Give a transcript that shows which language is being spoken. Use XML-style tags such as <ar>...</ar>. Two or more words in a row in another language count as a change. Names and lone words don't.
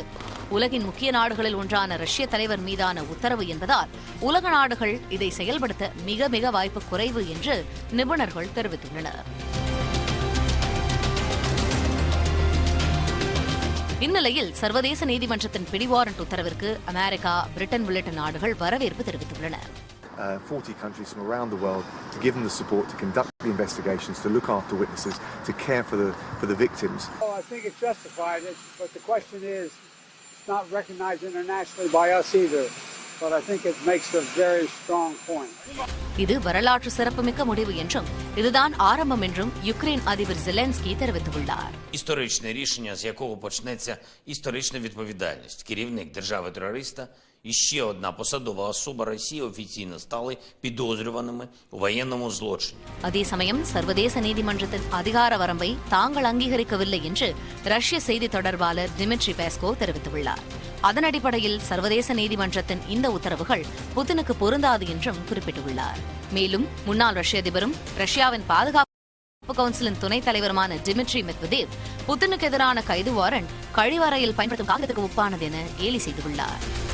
<ta>உலகின் முக்கிய நாடுகளில் ஒன்றான ரஷ்ய தலைவர் மீதான உத்தரவு என்பதால் உலக நாடுகள் இதை செயல்படுத்த மிக மிக வாய்ப்பு குறைவு என்று நிபுணர்கள் தெரிவித்துள்ளனர். இந்நிலையில் சர்வதேச நீதிமன்றத்தின் பிடிவாரண்ட் உத்தரவிற்கு அமெரிக்கா, பிரிட்டன் உள்ளிட்ட நாடுகள் வரவேற்பு தெரிவித்துள்ளன.</ta> <en>40 countries from around the world to give them the support to conduct the investigations, to look after witnesses, to care for the victims. Oh, I think it's justified, but the question is, it's not recognized internationally by us either. But I think it makes a very strong point.</en> <ta>இது வரலாற்று சிறப்புமிக்க முடிவு என்றும் இதுதான் ஆரம்பம் என்றும் யுக்ரைன் அதிபர் ஜெலென்ஸ்கி தெரிவித்துள்ளார்.</ta> <uk>Історичне рішення, з якого почнеться історична відповідальність. Керівник держави-терориста і ще одна посадова особа Росії офіційно стали підозрюваними у воєнному злочині.</uk> <ta>அதே சமயம் சர்வதேச நீதிமன்றத்தின் அதிகார வரம்பை தாங்கள் அங்கீகரிக்கவில்லை என்று ரஷ்ய செய்தி தொடர்பாளர் டிமிட்ரி பெஸ்கோ தெரிவித்துள்ளார். அதன் அடிப்படையில் சர்வதேச நீதிமன்றத்தின் இந்த உத்தரவுகள் புதினுக்கு பொருந்தாது என்றும் குறிப்பிட்டுள்ளார். மேலும் முன்னாள் ரஷ்ய அதிபரும் ரஷ்யாவின் பாதுகாப்பு கவுன்சிலின் துணைத் தலைவருமான டிமிட்ரி மெத்வதேவ் புதினுக்கு எதிரான கைது வாரண்ட் கழிவறையில் பயன்படுத்தும் காகிதத்துக்கு ஒப்பானது என கேலி செய்துள்ளார்.</ta>